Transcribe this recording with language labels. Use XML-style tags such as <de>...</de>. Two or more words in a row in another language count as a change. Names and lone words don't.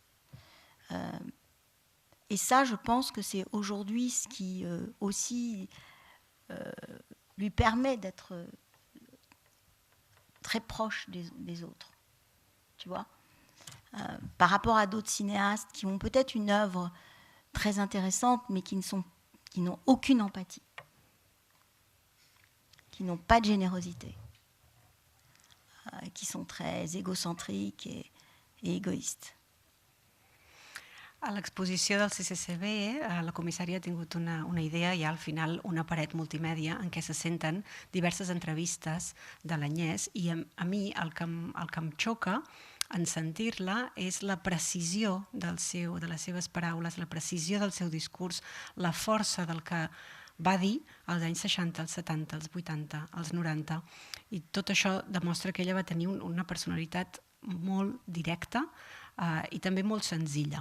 <fr>Et ça, je pense que c'est aujourd'hui ce qui aussi lui permet d'être très proche des autres, tu vois, par rapport à d'autres cinéastes qui ont peut-être une œuvre très intéressante, mais qui n'ont aucune empathie, qui n'ont pas de générosité, qui sont très égocentriques et égoïstes.</fr> <ca>A l'exposició del CCCB, la comissària ha tingut una idea, hi ha al final una paret multimèdia en què se senten diverses entrevistes de l'Agnès, i a mi el que em xoca en sentir-la és la precisió de les seves paraules, la precisió del seu discurs, la força del que va dir als anys 60, als 70, als 80, als 90, i tot això demostra que ella va tenir una personalitat molt directa i també molt senzilla.</ca>